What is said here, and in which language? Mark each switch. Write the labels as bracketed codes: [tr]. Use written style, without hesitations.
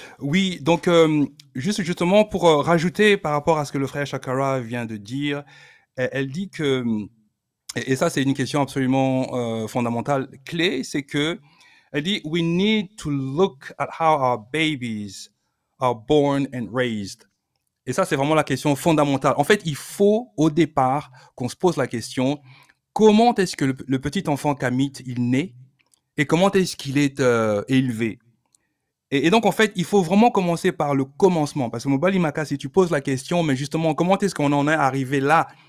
[fr] Oui, donc justement pour rajouter par rapport à ce que le frère Shakara vient de dire, elle dit que, et ça c'est une question absolument fondamentale, clé, c'est que Elle dit, [en] we need to look at how our babies are born and raised. [fr] Et ça, c'est vraiment la question fondamentale. En fait, il faut, au départ, qu'on se pose la question, comment est-ce que le petit enfant Kamit, il naît et comment est-ce qu'il est élevé? Et donc, en fait, il faut vraiment commencer par le commencement. Parce que Mobali Maka, si tu poses la question, mais justement, comment est-ce qu'on en est arrivé là?